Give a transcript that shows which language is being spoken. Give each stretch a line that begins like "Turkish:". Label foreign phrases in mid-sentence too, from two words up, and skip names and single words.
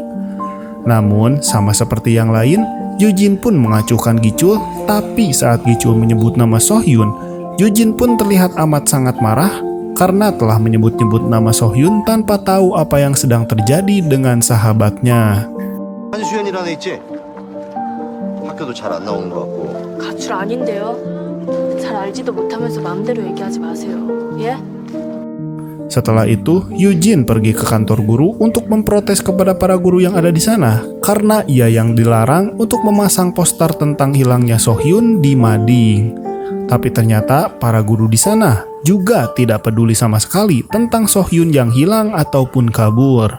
Indonesian: Namun, sama seperti yang lain, Eugene pun mengacuhkan Gichul, tapi saat Gichul menyebut nama Sohyun, Eugene pun terlihat amat sangat marah karena telah menyebut-nyebut nama Sohyun tanpa tahu apa yang sedang terjadi dengan sahabatnya.
Korean: 한수연이라는 애 있지? 학교도 잘 안 나오는 것 같고. 가출 아닌데요? 잘 알지도 못하면서 마음대로 얘기하지 마세요. 예?
Indonesian: Setelah itu, Eugene pergi ke kantor guru untuk memprotes kepada para guru yang ada di sana karena ia yang dilarang untuk memasang poster tentang hilangnya Sohyun di mading. Tapi ternyata para guru di sana juga tidak peduli sama sekali tentang Sohyun yang hilang ataupun kabur.